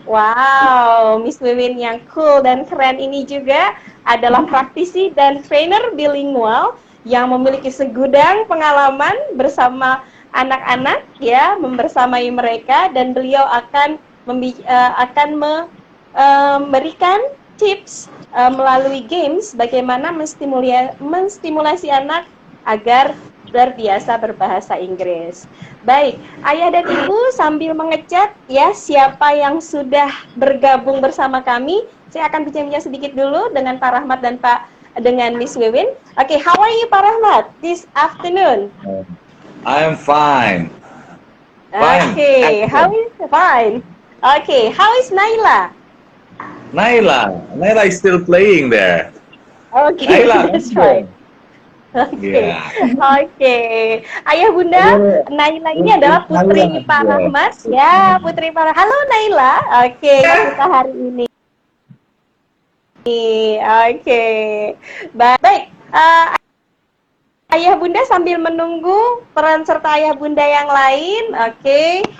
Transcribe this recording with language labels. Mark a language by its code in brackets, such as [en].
[id] Wow, Miss Wiwin yang cool dan keren ini juga adalah praktisi dan trainer bilingual yang memiliki segudang pengalaman bersama anak-anak ya, membersamai mereka, dan beliau akan memberikan tips melalui games bagaimana menstimulasi anak agar terbiasa berbahasa Inggris. Baik, ayah dan ibu sambil mengechat ya siapa yang sudah bergabung bersama kami. Saya akan bincang-bincang sedikit dulu dengan Pak Rahmat dan dengan Miss Wiwin. [en] Oke, how are you Pak Rahmat this afternoon? I'm fine. Okay, how is fine? Okay, how is Naila? Naila is still playing there. Okay, Naila, that's right. Oke. [id] Ayah bunda, Naila ini adalah putri Pak Rahmat. Ya, putri Pak Rahmat. Halo Naila. Oke, kita hari ini. Oke. Baik. Ayah bunda sambil menunggu peran serta ayah bunda yang lain. Oke.